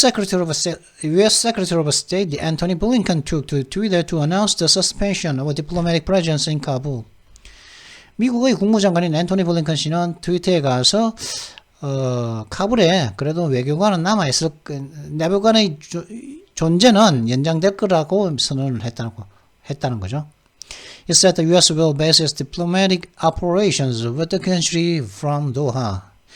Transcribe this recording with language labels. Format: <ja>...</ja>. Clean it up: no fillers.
<en>Secretary of State Antony Blinken took to Twitter to announce the suspension of a diplomatic presence in Kabul.</en> <ko>미국의 국무장관인 앤토니 블링컨 씨는 트위터에 가서 카불에 그래도 외교관은 남아있을, 내교관의 존재는 연장될 거라고 선언을 했다는 거죠.</ko> <en>It said the U.S. will base its diplomatic operations with the country from Doha.</en>